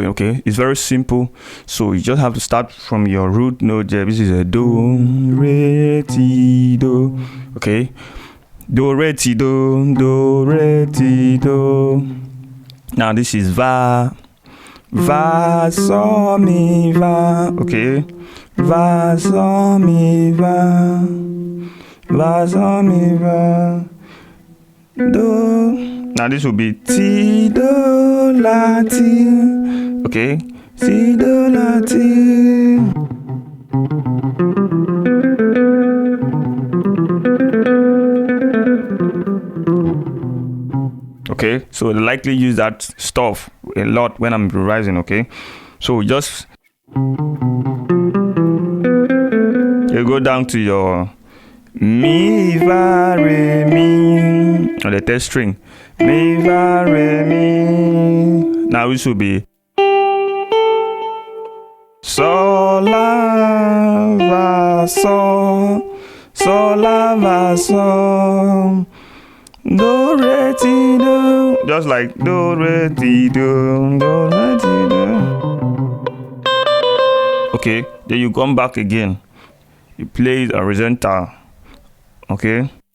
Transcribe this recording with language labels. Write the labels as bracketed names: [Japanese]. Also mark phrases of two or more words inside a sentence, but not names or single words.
[English] Okay, it's very simple. So you just have to start from your root note. This is a do, re, ti, do. Okay, do, re, ti, do, re, ti, do. Now this is va, so, mi, va. Okay, va, so, mi, va, so, mi, va, do. Now this will be ti, do, la, ti. Okay, ti, do, la, ti. Okay, so I likely use that stuff a lot when I'm improvising. Okay, so just you go down to your mi, va, re, mi on the third string. Mi, va, re, mi. Now it should be sol, la, va, sol, la, va, sol, do, re, ti, do. Just like do, re, ti, do, do, re, ti, do. Okay, then you come back again. You play it horizontal. Okay.